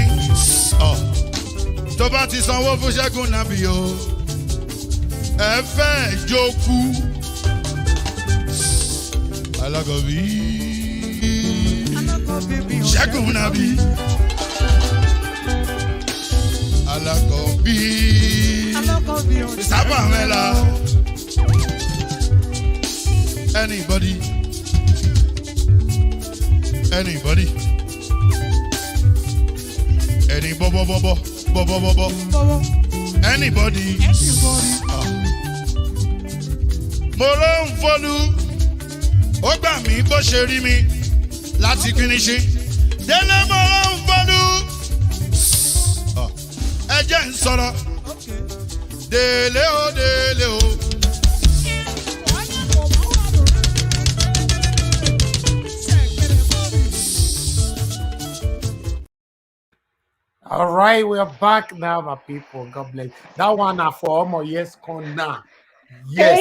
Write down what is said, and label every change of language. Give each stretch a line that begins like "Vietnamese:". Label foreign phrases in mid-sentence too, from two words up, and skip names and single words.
Yoruba: Tó bá ti sanwó fún Ṣẹ́gun Nàbí o, ẹ fẹ́ jókù. Alákọ̀bí Ṣẹ́gun Nàbí. Alákọ̀bí Sábà Mẹ́la.
English: Anybody? Any bo. Anybody?
Yoruba: mo ló ń fọlú ó gbà mí bó ṣe rí mi láti kíníṣí délé mo ló ń fọlú ẹ jẹ́ ń sọ̀rọ̀ délé o délé o.
English: All right, we are back now, my people. God bless. That one now for Omo Yes Corner. Yes.